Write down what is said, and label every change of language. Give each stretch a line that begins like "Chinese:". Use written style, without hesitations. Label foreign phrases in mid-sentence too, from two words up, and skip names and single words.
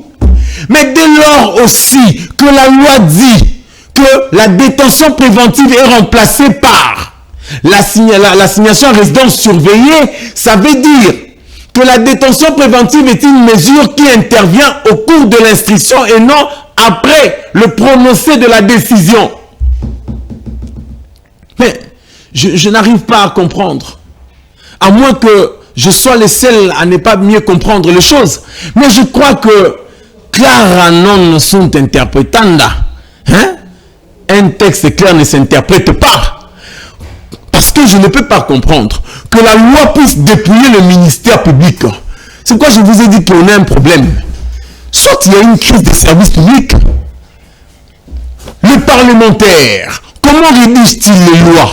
French: Mais dès lors aussi que la loi dit que la détention préventive est remplacée par l'assignation à résidence surveillée, ça veut dire que la détention préventive est une mesure qui intervient au cours de l'instruction et non après le prononcé de la décision. Mais je n'arrive pas à comprendre, à moins que je sois le seul à ne pas mieux comprendre les choses. Mais je crois que
Latin: clara non sunt interpretanda.
French: Un texte clair ne s'interprète pas. Parce que je ne peux pas comprendre que la loi puisse dépouiller le ministère public. C'est pourquoi je vous ai dit qu'on a un problème. Soit il y a une crise des services publics. Le parlementaire, comment rédige-t-il les lois?